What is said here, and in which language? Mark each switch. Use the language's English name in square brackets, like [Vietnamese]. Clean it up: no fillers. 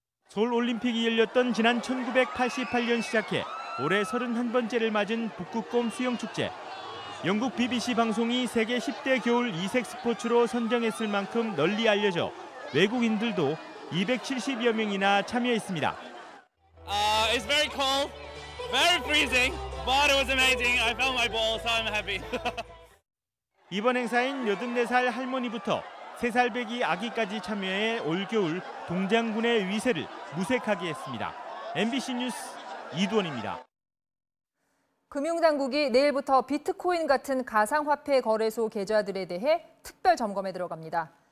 [Korean] 서울올림픽이 열렸던 지난 1988년 시작해 올해 31번째를 맞은 북극곰 수영축제. 영국 BBC 방송이 세계 10대 겨울 이색 스포츠로 선정했을 만큼 널리 알려져 외국인들도 270여 명이나 참여했습니다. [English] It's very cold, very freezing, but it was amazing. I found my ball, so I'm happy. [Korean] 이번 행사인 84살 할머니부터 3살배기 아기까지 참여해 올겨울 동장군의 위세를 무색하게 했습니다. MBC 뉴스 이두원입니다. 금융당국이 내일부터 비트코인 같은 가상화폐 거래소 계좌들에 대해 특별 점검에 들어갑니다.